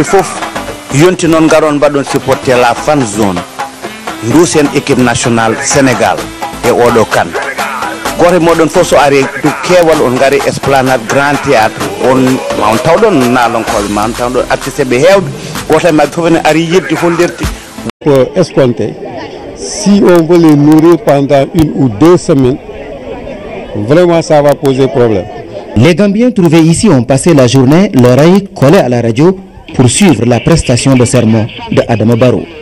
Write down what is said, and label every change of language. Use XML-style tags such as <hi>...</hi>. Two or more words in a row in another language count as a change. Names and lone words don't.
<ff>foof yonti noon garon mbaɗon</ff> <fr>supporté la fan zone</fr> <ff>duusen</ff> <fr>équipe nationale sénégal</fr> <ff>e oɗo kan goto e moɗon foof so ari du keewal on gaari esplanade grand théâtre on tawɗon naalonkoɓe ma on tawɗon artisteɓe hewɓe goto e mabɓe foof ne ari yebdi holdirti</ff> <fr>Pour escompter, si on veut les nourrir pendant 1 ou 2 semaines, vraiment ça va poser problème. Les Gambiens trouvés ici ont passé la journée l'oreille collée à la radio pour suivre la prestation de serment de Adama Barrow.</fr>